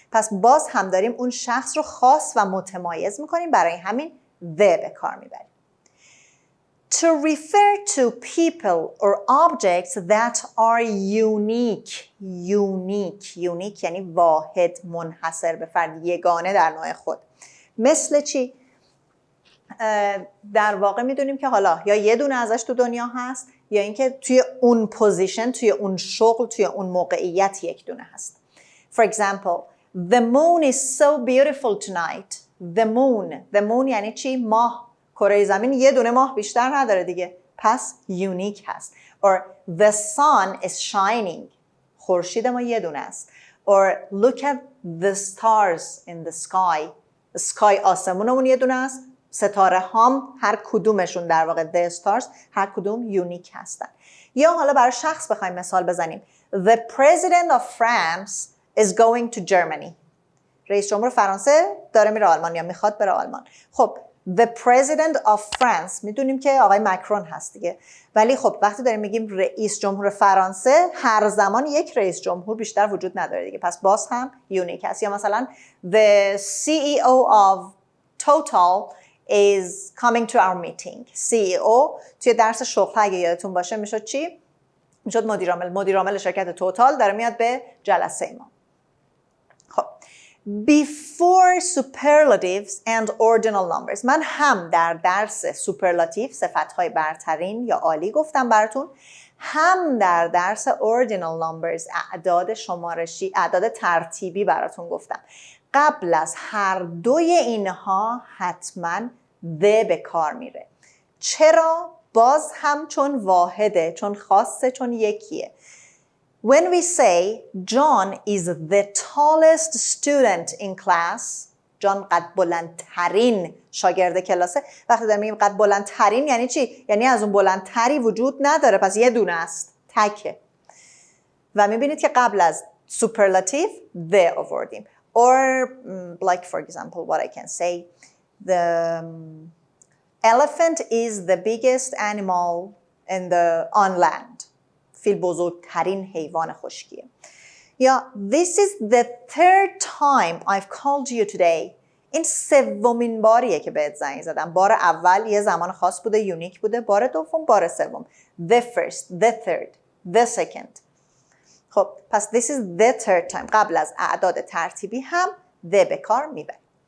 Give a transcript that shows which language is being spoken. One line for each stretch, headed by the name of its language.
Persian: پس باز هم داریم اون شخص رو خاص و متمایز میکنیم، برای همین the به کار میبریم.
English: To refer to people or objects that are unique.
Persian: Unique یعنی واحد، منحصر به فرد، یگانه در نوع خود. مثل چی؟ در واقع میدونیم که حالا یا یه دونه ازش تو دنیا هست یا اینکه توی اون پوزیشن، توی اون شغل، توی اون موقعیت یک دونه هست.
English: For example, the moon is so beautiful tonight. The moon
Persian: یعنی چی؟ ماه. کره زمین یه دونه ماه بیشتر نداره دیگه، پس یونیک هست.
English: or the sun is shining.
Persian: خورشید ما یه دونه است.
English: or look at the stars in the sky.
Persian: sky آسمونمون یه دونه است، ستاره هام هر کدومشون در واقع
English: the stars
Persian: هر کدوم یونیک هستن. یا حالا برای شخص بخوایم مثال بزنیم.
English: The president of France is going to Germany.
Persian: رئیس جمهور فرانسه داره میره آلمان یا میخواد بره آلمان. خب
English: The president of France
Persian: میدونیم که آقای مکرون هست دیگه، ولی خب وقتی داریم میگیم رئیس جمهور فرانسه، هر زمان یک رئیس جمهور بیشتر وجود نداره دیگه، پس باز هم یونیک هست. یا مثلا
English: The CEO of Total is coming to our meeting.
Persian: CEO توی درس شغل اگه یادتون باشه میشد چی؟ میشد مدیرعامل شرکت توتال داره میاد به جلسه ما.
English: خب Before superlatives and ordinal numbers.
Persian: من هم در درس سوپرلاتیو، صفتهای برترین یا عالی گفتم براتون، هم در درس ordinal numbers، اعداد شمارشی، اعداد ترتیبی براتون گفتم. قبل از هر دوی اینها حتما the به کار میره. چرا؟ باز هم چون واحده، چون خاصه، چون یکیه.
English: When we say John is the tallest student in class,
Persian: John قد بلندترین شاگرد کلاسه، وقتی داریم میگیم قد بلندترین یعنی چی؟ یعنی از اون بلندتری وجود نداره، پس یه دونه است، تکه. و میبینید که قبل از superlative the آوردیم.
English: Or like for example what I can say, the elephant is the biggest animal on land.
Persian: فیل بزرگترین حیوان خشکیه.
English: یا This is the third time I've called you today.
Persian: این سومین باریه که بهت زنگ زدم. بار اول یه زمان خاص بوده، یونیک بوده. بار دوم، بار سوم.
English: The first, the third, the second.
Persian: خب پس
English: this is the third time.
Persian: قبل از اعداد ترتیبی هم the به کار میبریم.